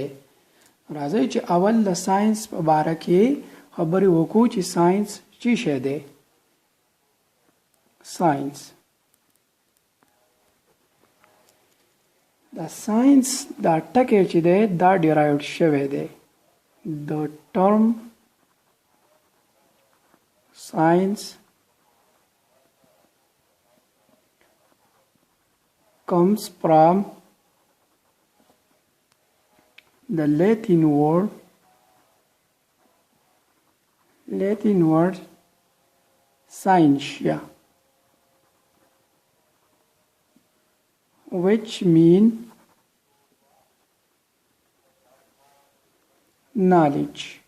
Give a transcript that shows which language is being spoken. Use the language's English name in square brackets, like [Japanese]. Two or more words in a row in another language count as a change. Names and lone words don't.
[Pashto] راځئ چې اول د ساينس په باره کې خبرې وکړو چې ساينس څه شی دی. ساينس د ساينس دا ټکی چې دی دا ډیرایوډ شوی دی. د [English] term science comes from the Latin word scientia, which mean knowledge.